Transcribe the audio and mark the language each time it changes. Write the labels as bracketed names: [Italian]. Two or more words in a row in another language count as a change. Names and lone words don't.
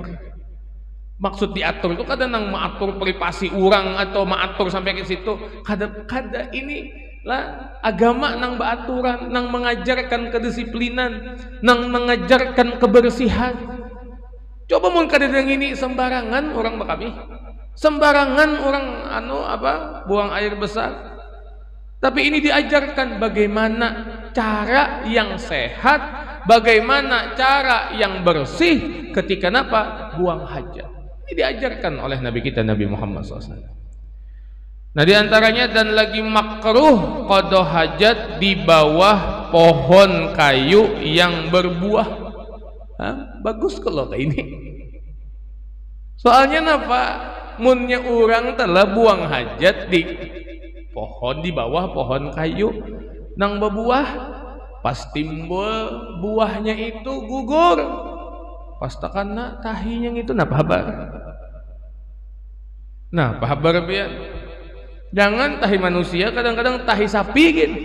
[Banjar] Maksud diatur itu kada nang mengatur privasi orang atau mengatur sampai ke situ. Kada ini lah agama nang beraturan, nang mengajarkan kedisiplinan, nang mengajarkan kebersihan. Coba mun kada yang ini sembarangan orang bakami. Sembarangan orang buang air besar. Tapi ini diajarkan bagaimana cara yang sehat, bagaimana cara yang bersih ketika napa buang hajat. Ini diajarkan oleh Nabi kita Nabi Muhammad SAW. Nah, diantaranya dan lagi makruh qada hajat di bawah pohon kayu yang berbuah. Bagus kalau kayak ini. Soalnya napa? Munnya orang telah buang hajat di pohon, di bawah pohon kayu nang berbuah, pas timbul buahnya itu gugur, pas takana tahinya itu napa habar. Nah, pahabar biar jangan tahi manusia, kadang-kadang tahi sapi gitu.